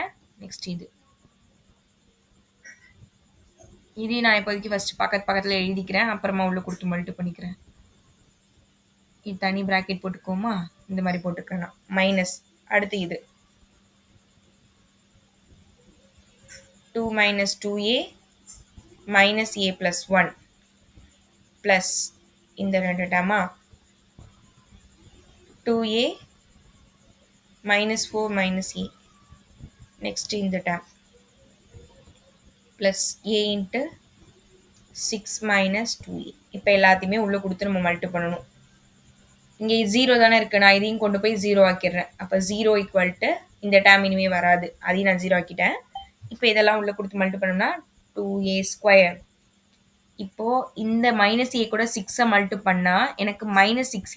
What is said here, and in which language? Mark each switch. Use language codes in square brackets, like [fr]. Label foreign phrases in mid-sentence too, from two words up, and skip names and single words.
[ta] நெக்ஸ்ட் இதையும் நான் இப்போதைக்கு ஃபர்ஸ்ட் பக்கத்தில் எழுதிக்கிறேன். அப்புறமா உள்ள கொடுத்து மல்டி பண்ணிக்கிறேன். இது தனி பிராக்கெட் போட்டுக்கோமா? இந்த மாதிரி போட்டுக்கிறேன் நான். மைனஸ் அடுத்து இது 2 - [en] 2a minus a plus 1 plus [ta] இந்த ரெண்டு டேர்மா [en] 2a minus 4 minus a. [ta] நெக்ஸ்ட் இந்த டேர்ம் [en] plus a into 6 minus 2a. [ta] இப்போ எல்லாத்தையுமே உள்ளே கொடுத்து நம்ம மல்டி பண்ணணும். இங்கே 0 தானே இருக்குது. நான் இதையும் கொண்டு போய் 0 ஆக்கிடுறேன். அப்போ 0 = இந்த டேர்ம் இனிமேல் வராது. அதையும் நான் 0 ஆக்கிட்டேன். இப்போ இதெல்லாம் உள்ளே கொடுத்து மல்டி பண்ணோம்னா 2a ஸ்கொயர். இப்போது இந்த -a கூட 6 மல்டி பண்ணால் எனக்கு -6a.